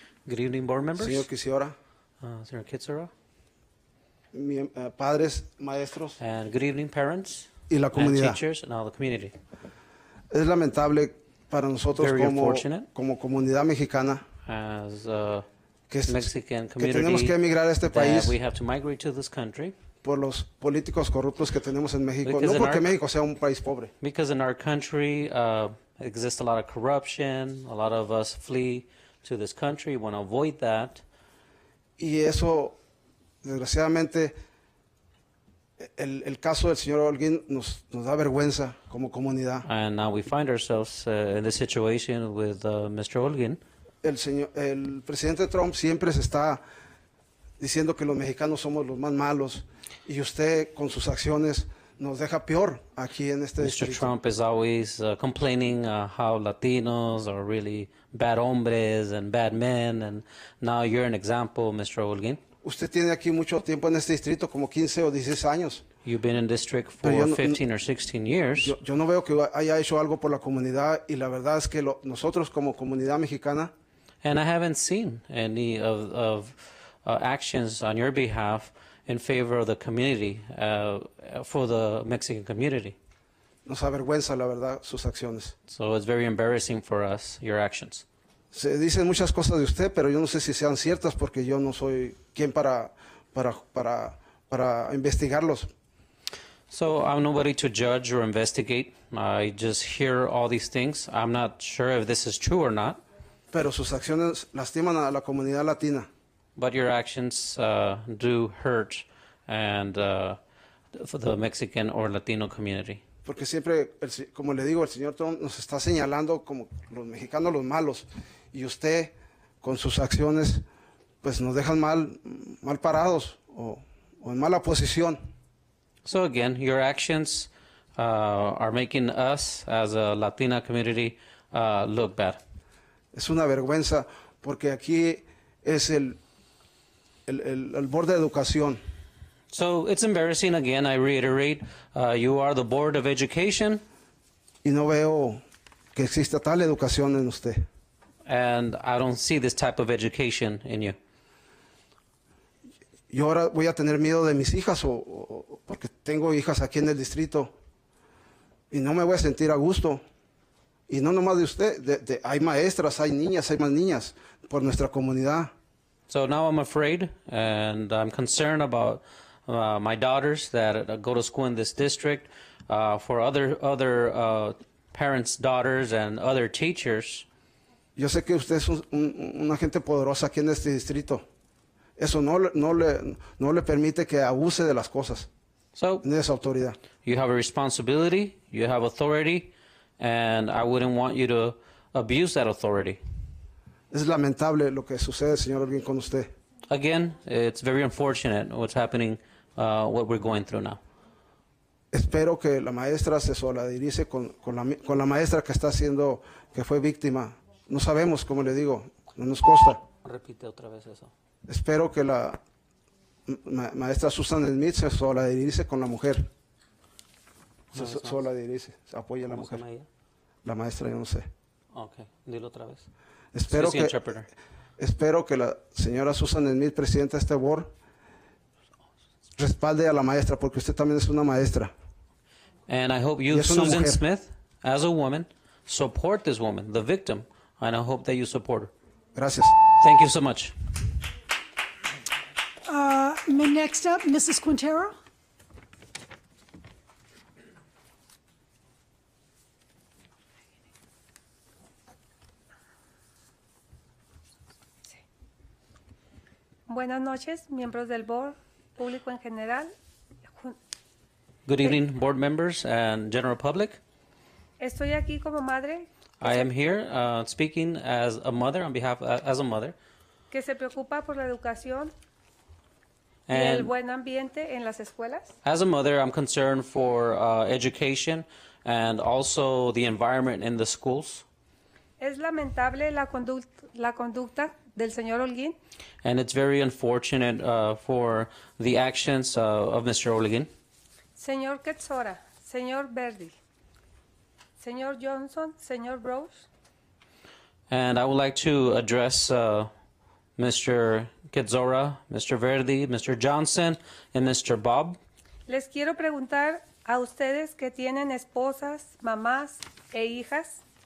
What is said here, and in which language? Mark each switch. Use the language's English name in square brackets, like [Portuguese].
[English] Good evening, board members. [Spanish] Señor Quexiora. Señor Quexiora. Padres, maestros. [English] And good evening, parents. [Spanish] Y la comunidad. [English] And teachers and all the community. [Spanish] Es lamentable para nosotros como comunidad mexicana [English] as [Spanish] que [English] Mexican community, [Spanish] tenemos que emigrar a este país [English] we have to migrate to this country [Spanish] por los políticos corruptos que tenemos en México. No porque México sea un país pobre. [English] Because in our country exists a lot of corruption, a lot of us flee to this country, want to avoid that. [Spanish] Y eso, desgraciadamente, el caso del señor Holguin nos da vergüenza como comunidad. [English] And now we find ourselves in this situation with Mr. Holguin. [Spanish] El presidente Trump siempre se está diciendo que los mexicanos somos los más malos, y usted con sus acciones nos deja peor aquí en este distrito. [English] Mr. Trump is always complaining how Latinos are really bad hombres and bad men, and now you're an example, Mr. Holguin. [Spanish] Usted tiene aquí mucho tiempo en este distrito, como 15 o 16 años. [English] You've been in district for 15 or 16 years. [Spanish] Yo no veo que haya hecho algo por la comunidad, y la verdad es que nosotros como comunidad mexicana, [English] and I haven't seen any of actions on your behalf in favor of the community, for the Mexican community. [Spanish] Nos avergüenza, la verdad, sus acciones. [English] So it's very embarrassing for us, your actions. [Spanish] Se dicen muchas cosas de usted, pero yo no sé si sean ciertas, porque yo no soy quien para investigarlos. [English] So I'm nobody to judge or investigate. I just hear all these things. I'm not sure if this is true or not. [Spanish] pero sus acciones lastiman a la comunidad latina. [English] But your actions do hurt and for the Mexican or Latino community. [Spanish] Porque siempre, como le digo, el señor Trump nos está señalando como los mexicanos los malos, y usted con sus acciones pues nos dejan mal parados o en mala posición. [English] So again, your actions are making us as a Latina community look bad. [Spanish] Es una vergüenza porque aquí es el board de educación. [English] So it's embarrassing again, I reiterate, you are the Board of Education. [Spanish] Y no veo que exista tal educación en usted. [English] And I don't see this type of education in you. [Spanish] Yo ahora voy a tener miedo de mis hijas porque tengo hijas aquí en el distrito y no me voy a sentir a gusto. Y no nomás de usted, hay maestras, hay niñas, hay más niñas por nuestra comunidad. [English] So now I'm afraid and I'm concerned about my daughters that go to school in this district, for other parents' daughters and other teachers. [Spanish] Yo sé que usted es una gente poderosa aquí en este distrito. Eso no le permite que abuse de las cosas. [English] So, [Spanish] de esa autoridad. [English] You have a responsibility, you have authority, and I wouldn't want you to abuse that authority. [Spanish] Es lamentable lo que sucede, señor Holguín, con usted. [English] Again, it's very unfortunate what's happening, what we're going through now. [Spanish] Espero que la maestra se solidarice con la maestra que está haciendo, que fue víctima. No sabemos, como le digo, no nos consta. Repite otra vez eso. Espero que la maestra Susan Smith se solidarice con la mujer. Solidarice, se apoya a la mujer. ¿Cómo se llama ella? La maestra, yo no sé. Okay, dilo otra vez. Espero que la señora Susan Smith, presidenta de este board, respalde a la maestra, porque usted también es una maestra. [English] And I hope you, Susan Smith, as a woman, support this woman, the victim, and I hope that you support her. [Spanish] Gracias. [English] Thank you so much. Next up, Mrs. Quintero. [Spanish] Buenas noches, miembros del board, público en general. [English] Good evening, board members and general public. [Spanish] Estoy aquí como madre [English] I am here speaking as a mother, on behalf as a mother. [Spanish] que se preocupa por la educación y el [English] And [Spanish] buen ambiente en las escuelas. [English] as a mother, I'm concerned for education and also the environment in the schools. [Spanish] Es lamentable la conducta del señor Holguín, [English] And it's very unfortunate for the actions of Mr. Holguín. [Spanish] señor Quetzora, señor Verdi, señor Johnson, señor Rose. [English] And I would like to address Mr. Quetzora, Mr. Verdi, Mr. Johnson, and Mr. Bob. [Spanish] Les quiero preguntar a ustedes que tienen esposas, mamás e hijas.